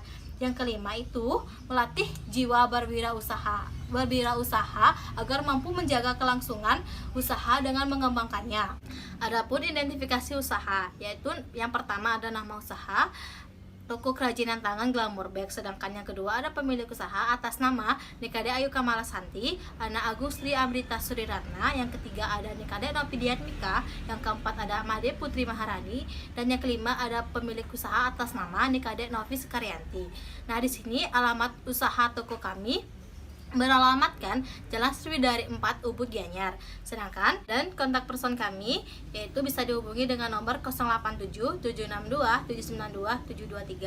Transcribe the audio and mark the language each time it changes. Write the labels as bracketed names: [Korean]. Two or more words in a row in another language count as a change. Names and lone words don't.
[Indonesian] Yang kelima itu melatih jiwa berwirausaha agar mampu menjaga kelangsungan usaha dengan mengembangkannya. Adapun identifikasi usaha, yaitu yang pertama ada nama usaha toko kerajinan tangan Glamour Back, sedangkan yang kedua ada pemilik usaha atas nama Nikade Ayu Kamala Santi, Ana Agung Sri Amrita Sri Ratna. Yang ketiga ada Nikade Nopi Diatmika. Yang keempat ada Made Putri Maharani, dan yang kelima ada pemilik usaha atas nama Nikade Nopi Sekaryanti. Nah, di sini alamat usaha toko kami beralamatkan Jalan Sriwidari 4 Ubud Gianyar. Sedangkan dan kontak person kami yaitu bisa dihubungi dengan nomor 087 762 792 723.